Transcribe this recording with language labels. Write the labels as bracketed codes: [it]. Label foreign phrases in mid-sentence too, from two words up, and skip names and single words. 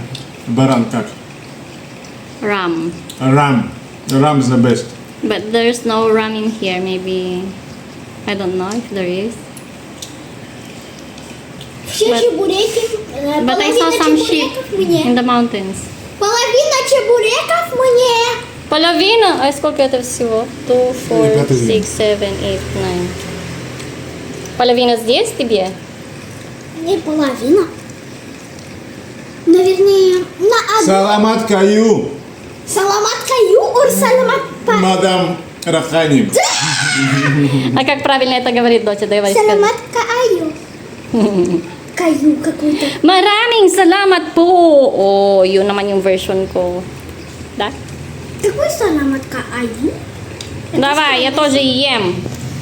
[ru] баран как? [en] ram. Ram. Ram is the best. But there's no ram in here. Maybe, I don't know if there is. [ru] Все [en] But- [ru] чебуреки. [en] But I saw [ru] Половина [en] some sheep [ru] чебуреков [en] in [ru] мне. [en] the mountains. [ru] Половина чебуреков мне. Половина? А сколько это всего? 2, 4, Ребята, 6, 7, 8, 9. Половина здесь тебе? Не половина. Наверное, на одну. [tl] Salamat kayo, Salamat kayo or salamat pa. [ru] мадам Рахани. А как правильно это говорит, доча? Давай скажи. [tl] Salamat kayo. [ru] Каю какой-то. [tl] Maraming salamat po! Oh, yun naman yung version ko. [ru] Да? Какой [tl] salamat kayo? [ru] Давай, я тоже ем.